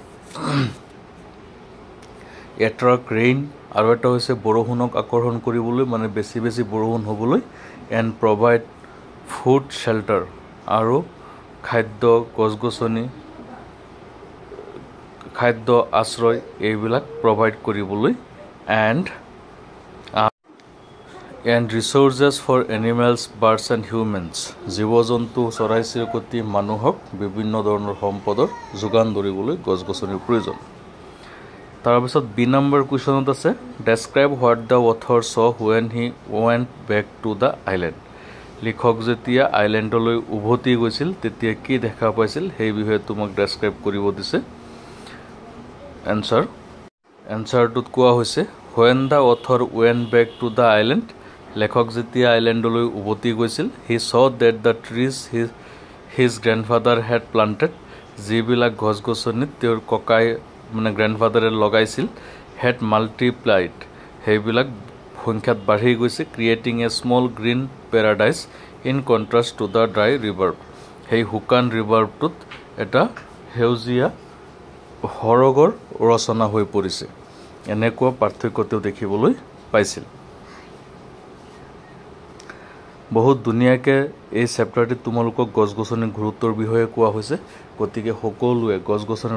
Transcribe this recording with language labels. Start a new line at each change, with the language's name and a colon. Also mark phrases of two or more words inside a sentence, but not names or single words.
English: attract rain
Assamese: আৰু এটা হৈছে বৰষুণক আকৰ্ষণ কৰিবলৈ মানে বেছি বেছি বৰষুণ হ'বলৈ
English: and provide food shelter
Assamese: আৰু খাদ্য গছ গছনি খাদ্য আশ্ৰয় এইবিলাক প্ৰভাইড কৰিবলৈ এণ্ড
English: resources for animals, birds and humans
Assamese: জীৱ জন্তু চৰাই চিৰিকটি মানুহক বিভিন্ন ধৰণৰ সম্পদৰ যোগান ধৰিবলৈ গছ গছনিৰ প্ৰয়োজন তাৰপিছত বি নম্বৰ কুৱেশ্যনত আছে
English: describe what the author saw when he went back to the island
Assamese: লিখক যেতিয়া আইলেণ্ডলৈ উভতি গৈছিল তেতিয়া কি দেখা পাইছিল সেই বিষয়ে তোমাক ডেছক্ৰাইব কৰিব দিছে এনসাৰটোত কোৱা হৈছে
English: when the author went back to the island
Assamese: লেখক যেতিয়া আইলেণ্ডলৈ উভতি গৈছিল
English: he saw that the trees his grandfather had planted
Assamese: যিবিলাক গছ গছনি তেওঁৰ ককাই মানে গ্ৰেণ্ডফাদাৰে লগাইছিল
English: had multiplied
Assamese: সেইবিলাক সংখ্যাত বাঢ়ি গৈছে
English: creating a small green paradise in contrast to the dry river
Assamese: সেই হুকান ৰিভাৰটোত এটা সেউজীয়া হৰগৰ ৰচনা হৈ পৰিছে এনেকুৱা পাৰ্থক্যটো দেখিবলৈ পাইছিল বহুত দুনিয়াকে এই চেপ্টাৰটিত তোমালোকক গছ গছনি গুৰুত্বৰ বিষয়ে কোৱা হৈছে গতিকে সকলোৱে গছ গছনি